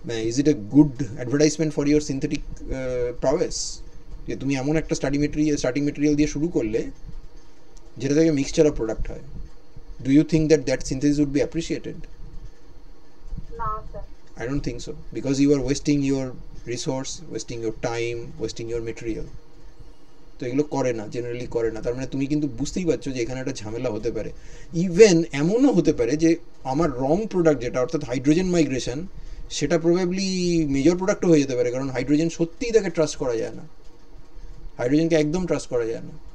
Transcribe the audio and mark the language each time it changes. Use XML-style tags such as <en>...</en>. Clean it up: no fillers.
<en>is it a good advertisement for your synthetic prowess</en> <bn>যে তুমি এমন একটা স্টার্টিং মেটেরিয়াল দিয়ে শুরু করলে যেটা থেকে মিক্সচার অফ প্রোডাক্ট হয়?</bn> <en>Do you think that synthesis would be appreciated?</en> <bn>না sir.</bn> <en>I don't think so, because you are wasting your resource, wasting your time, wasting your material.</en> <bn>তো এগুলো করে না, জেনারেলি করে না। তার মানে তুমি কিন্তু বুঝতেই পারছো যে এখানে একটা ঝামেলা হতে পারে। ইভেন এমনও হতে পারে যে আমার রং প্রোডাক্ট যেটা, অর্থাৎ হাইড্রোজেন মাইগ্রেশন, সেটা প্রবাবলি মেজর প্রোডাক্টও হয়ে যেতে পারে, কারণ হাইড্রোজেন সত্যিই তাকে ট্রাস্ট করা যায় না, হাইড্রোজেনকে একদম ট্রাস্ট করা যায় না।</bn>